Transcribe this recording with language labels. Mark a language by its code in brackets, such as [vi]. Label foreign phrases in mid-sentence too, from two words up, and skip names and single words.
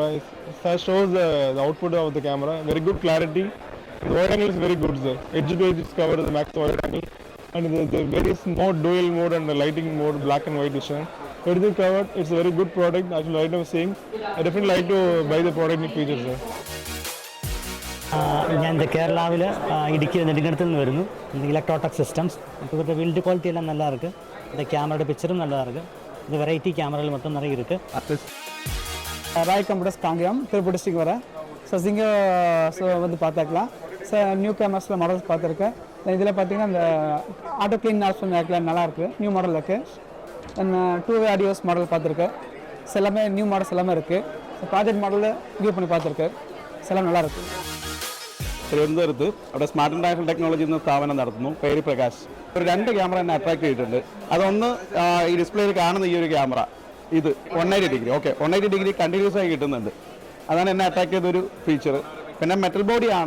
[en] It shows the output of the camera. Very good clarity. The wide angle is very good, sir. Edge to edge is covered the max wide angle. And the various mode, dual mode and the lighting mode, black and white vision. Everything covered. It's a very good product. Actually, right now saying, I definitely like to buy the product in future, sir. [ml] ഞാൻ കേരളാവിൽ ഇടുക്കി നെടുങ്കണ്ടത്തിൽ നിന്ന് വരുന്നു. ഇലക്ട്രോടെക് സിസ്റ്റംസ്. അപ്പോൾ ഇവരുടെ [en] build quality [ml] എല്ലാം [ta] நல்லா இருக்கு. இந்த கேமராவோட பிக்சரும் நல்லா இருக்கு. இந்த வெரைட்டி கேமராவில் மட்டும் நிறைய இருக்கு. ராய் கம்ப்யூட்டர்ஸ் காங்கேயம் திருப்பூர் டிஸ்ட்ரிக்ட் வரேன். ஸோ இங்கே வந்து பார்த்துக்கலாம். ஸோ [en] new cameras-இல் [ta] மாடல்ஸ் பார்த்துருக்கேன். இதில் பார்த்தீங்கன்னா இந்த [en] auto clean option [ta] நல்லா இருக்குது. [en] new model [ta] இருக்குது. [en] two way audios model [ta] பார்த்துருக்கேன். எல்லாமே [en] new models [ta] எல்லாமே இருக்குது. ஸோ [en] project model-இல் [ta] வியூ பண்ணி பார்த்துருக்கேன். എല്ലാം நல்லா இருக்குது. [ml] തിരുവനന്തപുരത്ത് അവിടെ സ്മാർട്ട് ഇന്റർനാഷണൽ ടെക്നോളജി എന്ന സ്ഥാപനം നടത്തുന്നു. പേര് പ്രകാശ്. ഒരു 2 ക്യാമറ എന്നെ അട്രാക്ട് ചെയ്തിട്ടുണ്ട്. അതൊന്ന് ഈ ഡിസ്പ്ലേയിൽ കാണുന്ന ഈ ഒരു ക്യാമറ, ഇത് 180 ഡിഗ്രി. ഓക്കെ, 180 ഡിഗ്രി കണ്ടിന്യൂസ് ആയി കിട്ടുന്നുണ്ട്. അതാണ് എന്നെ അട്രാക്ട് ചെയ്തൊരു ഫീച്ചർ. പിന്നെ [en] metal body-ആണ്.